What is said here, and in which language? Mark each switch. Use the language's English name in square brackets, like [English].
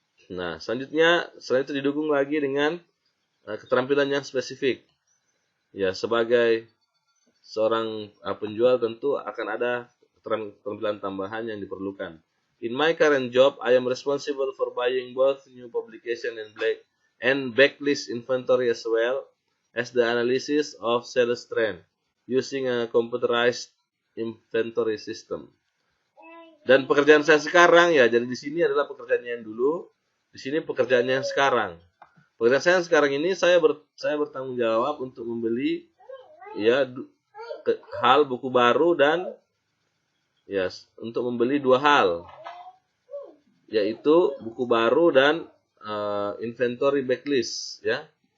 [Indonesian] Nah, selanjutnya selain itu didukung lagi dengan keterampilan yang spesifik. Ya, sebagai seorang penjual tentu akan ada keterampilan tambahan yang diperlukan. [English] In my current job, I am responsible for buying both new publication and backlist inventory as well as the analysis of sales trend using a computerized inventory system. [Indonesian] Dan pekerjaan saya sekarang ya, jadi di sini adalah pekerjaannya yang dulu, di sini pekerjaannya yang sekarang. Pekerjaan saya sekarang ini saya bertanggung jawab untuk membeli ya hal buku baru dan ya untuk membeli dua hal, yaitu buku baru dan inventory backlist ya.